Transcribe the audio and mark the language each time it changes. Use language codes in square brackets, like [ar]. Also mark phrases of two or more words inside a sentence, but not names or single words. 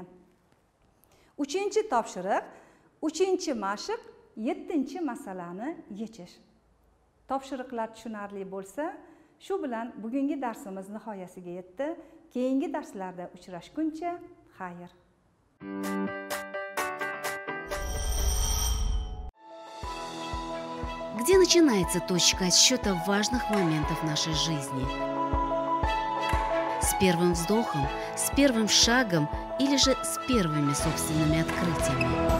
[uz] Uchinchi topshiriq: 3-mashq 7-masalani yechish. Topshiriqlar tushunarli bo'lsa, shu bilan bugungi darsimiz nihoyasiga yetdi. Keyingi darslarda uchrashguncha xayr. [ru] Где начинается точка отсчета важных моментов нашей жизни? С первым вздохом, с первым шагом или же с первыми собственными открытиями?